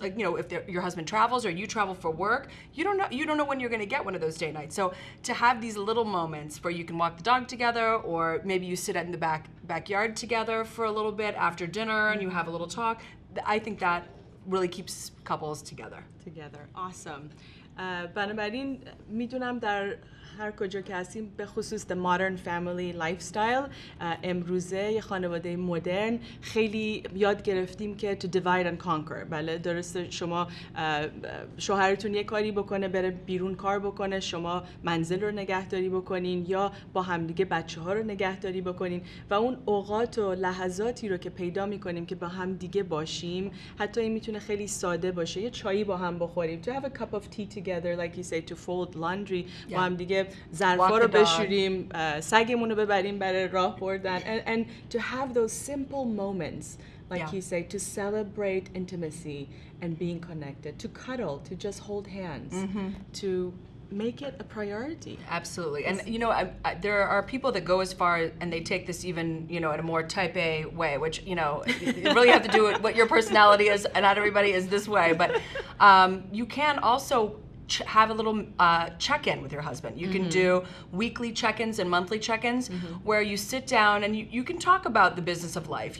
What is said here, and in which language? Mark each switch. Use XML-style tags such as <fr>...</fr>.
<en>Like, you know, if your husband travels or you travel for work, you don't know when you're going to get one of those date nights. So to have these little moments where you can walk the dog together, or maybe you sit in the backyard together for a little bit after dinner and you have a little talk, I think that really keeps couples together. Awesome.</en> <fa>بنابراین میدونم در هر کجا که هستیم، به خصوص</fa> <en>the modern family lifestyle،</en> <fa>امروزه یه خانواده مدرن خیلی یاد گرفتیم که</fa> <en>to divide and conquer.</en> <fa>بله درسته، شما شوهرتون یه کاری بکنه بره بیرون کار بکنه، شما منزل رو نگهداری بکنین یا با همدیگه بچه ها رو نگهداری بکنین و اون اوقات و لحظاتی رو که پیدا میکنیم که با هم دیگه باشیم، حتی این میتونه خیلی ساده باشه، یه چایی با هم بخوریم،</fa> <en>to have a cup of tea together like you say, to fold laundry،</en> <fa>با هم دیگه ظرفا رو بشوریم، سگمون رو ببریم برای راه بردن</fa> <en>and to have those simple moments like you say, to celebrate intimacy and being connected, to cuddle, to just hold hands, to make it a priority. Absolutely. And you know, there are people that go as far and they take this even, you know, in a more type A way, which, you know, you really have to do it what your personality is, and not everybody is this way, but you can also have a little check-in with your husband. You can do weekly check-ins and monthly check-ins where you sit down and you can talk about the business of life.</en>